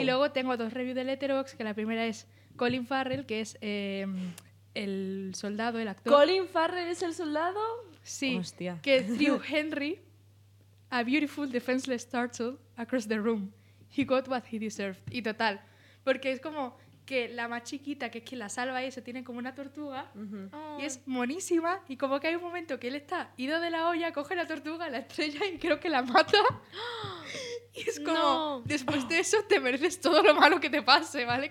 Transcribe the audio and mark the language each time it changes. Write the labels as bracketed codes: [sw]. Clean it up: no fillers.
[es] Y luego tengo dos reviews de Letterboxd, que la primera es Colin Farrell, que es el soldado, el actor. ¿Colin Farrell es el soldado? Sí. Hostia. Que [en] threw Henry, a beautiful defenseless turtle, across the room. He got what he deserved. [es] Y total. Porque es como que la más chiquita, que es quien la salva, y se tiene como una tortuga, uh-huh. y es monísima, y como que hay un momento que él está ido de la olla, coge la tortuga, la estrella, y creo que la mata. Y es como, no. Después de eso te mereces todo lo malo que te pase, ¿vale?